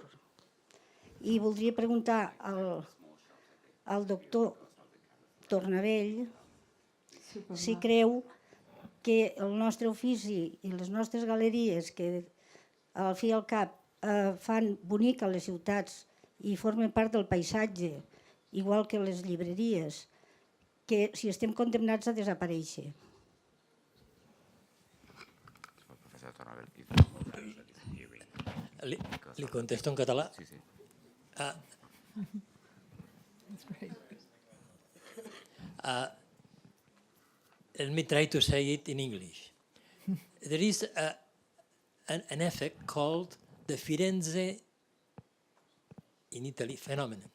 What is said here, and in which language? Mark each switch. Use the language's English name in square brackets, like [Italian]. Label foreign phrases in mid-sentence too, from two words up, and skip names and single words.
[Catalan] I voldria preguntar al doctor Tornabell si creu que el nostre ofici i les nostres galeries, que al fi i al cap fan boniques les ciutats i formen part del paisatge, igual que les llibreries, que si estem condemnats a desaparèixer. Li contesto en català? Sí, sí. [English] Let me try to say it in English. There is an effect called the Firenze in Italy phenomenon.